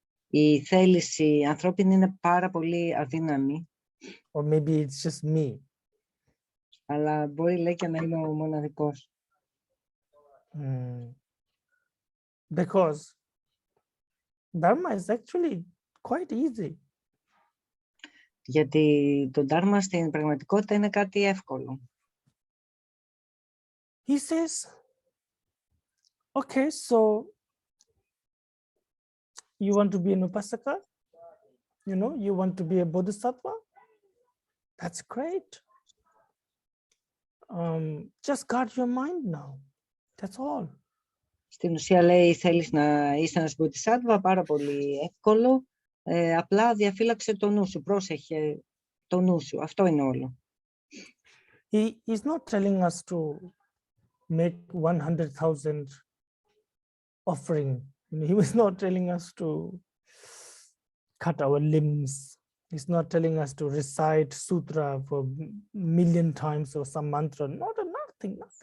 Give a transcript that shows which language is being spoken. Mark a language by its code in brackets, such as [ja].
[el] Η θέληση ανθρώπινη είναι πάρα πολύ αδύναμη. [en] Or maybe it's just me. [el] Αλλά μπορεί, λέει, και να είναι ο μοναδικός. [en] Because Dharma is actually quite easy. [el] Γιατί το Dharma στην πραγματικότητα είναι κάτι εύκολο. [en] He says, okay, so you want to be an upasaka? You know, you want to be a bodhisattva? That's great. Just guard your mind now. That's all. [el] Στην ουσία λέει, θέλεις να είσαι ένας Bodhisattva, πάρα πολύ εύκολο. Απλά διαφύλαξε το νου σου, πρόσεχε το νου σου. Αυτό είναι όλο. [en] He's not telling us to make 100,000 offering. He was not telling us to cut our limbs. He's not telling us to recite sutra for 1,000,000 times or some mantra. Nothing.